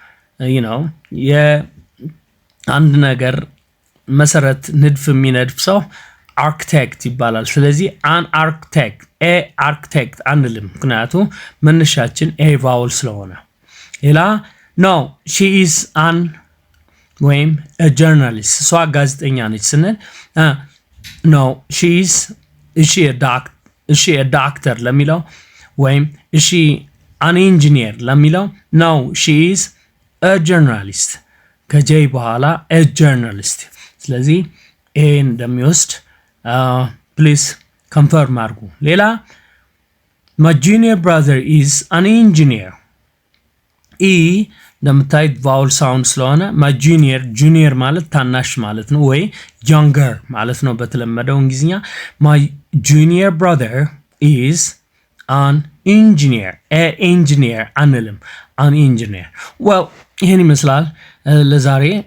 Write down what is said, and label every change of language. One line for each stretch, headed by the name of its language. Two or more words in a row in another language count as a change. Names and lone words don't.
Amharic: የአንድ ነገር መሰረት ንድፍ የሚነድፍ ሰው architect ይባላል ስለዚህ
English: an architect
Amharic: አንልም ምክንያቱም መነሻችን a
English: vowel
Amharic: ስለሆነ ሌላ
English: no she is ወይም a journalist
Amharic: እሷ ጋዜጠኛ ነች ስንል
English: no is she a doctor
Amharic: ለሚለው ወይም
English: is she an engineer ለሚለው no she is a journalist
Amharic: ከጄ በኋላ
English: a journalist ስለዚህ a እንደሚወስድ please confirm
Amharic: አድርጉ ሌላ
English: My junior brother is an engineer.
Amharic: E እንደምታዩት ቫውል ሳውንድ ስለሆነ
English: my junior
Amharic: ማለት ታናሽ ማለት ነው፣ ወይ ዮንገር ማለት ነው በተለመደው እንግሊዝኛ።
English: my junior brother is an engineer
Amharic: አንልም፣
English: an engineer።
Amharic: ዌል ይህን ይመስላል ለዛሬ።